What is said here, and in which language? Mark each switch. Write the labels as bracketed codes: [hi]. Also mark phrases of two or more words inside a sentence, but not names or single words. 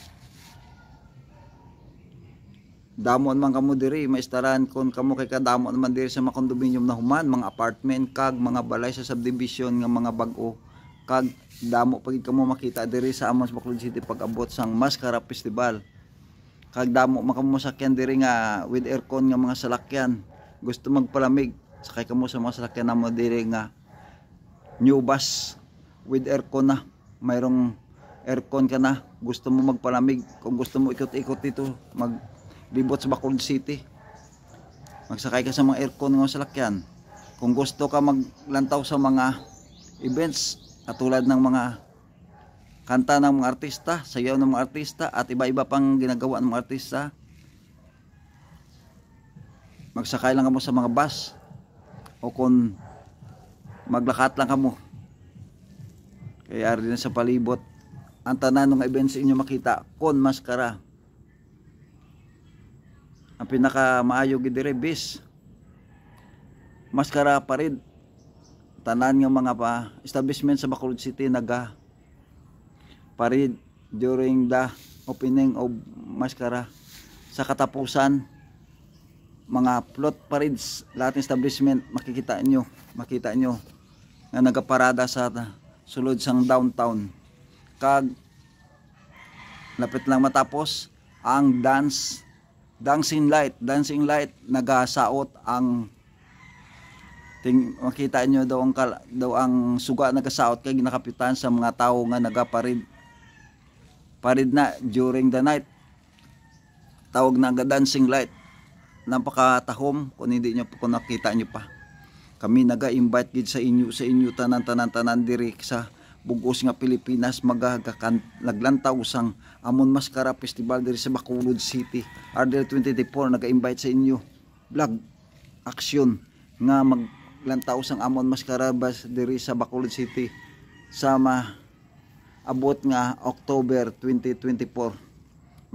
[hil] Damon man kamo diri, maistaran kon kamo kay kadamon man diri sa mga condominium na human, mga apartment kag mga balay sa subdivision nga mga bag-o, kag damo pagid kamo makita diri sa amon sa Bacolod City pag abot sang Mascara Festival. Kag damo man kamo sakyan diri nga [en] with aircon [hil] nga mga salakyan, gusto magpalamig sakay kamo sa mga salakyan namo diri nga [en] new bus with aircon [hil] na, [tl] mayroong aircon ka na, gusto mo magpalamig, kung gusto mo ikot-ikot dito [hil] libot sa Bacolod City, magsakay ka sa mga aircon ng salakyan. [tl] Kung [hil] gusto ka maglantaw [tl] sa mga events katulad ng mga kanta ng mga artista, sayaw ng mga artista at iba-iba pang ginagawa ng mga artista, [hil] magsakay lang kamo sa mga bus o kung maglakat lang kamo kaya rin sa palibot ang tanan ng events inyo makita kon Mascara. Ang pinaka maayo gid diri bis Mascara Parade. Tanan nga mga establishment sa Bacolod City naga parade [en] during the opening [hil] of Mascara. Sa katapusan mga float parades, [tl] lahat ng establishment [hil] makita nyo nga nagaparada sa sulod sang downtown. Kag lapit lang matapos ang [en] dancing light [hil] nagasaot ang makita nyo daw ang suga nagasaot kay ginakapitan sa mga tao nga nagaparid na [en] during the night. [hil] Tawag na [en] dancing light, [hil] napakatahom [tl] kung hindi nyo kung nakita nyo pa. [hil] Kami naga-invite gid sa inyo tanan diri sa bugos nga Pilipinas naglantaw sang amon Mascara Festival diri sa Bacolod City. RDL 2024 naga-invite sa inyo vlog action nga maglantaw sang amon Mascara diri sa Bacolod City sa abot nga October 2024.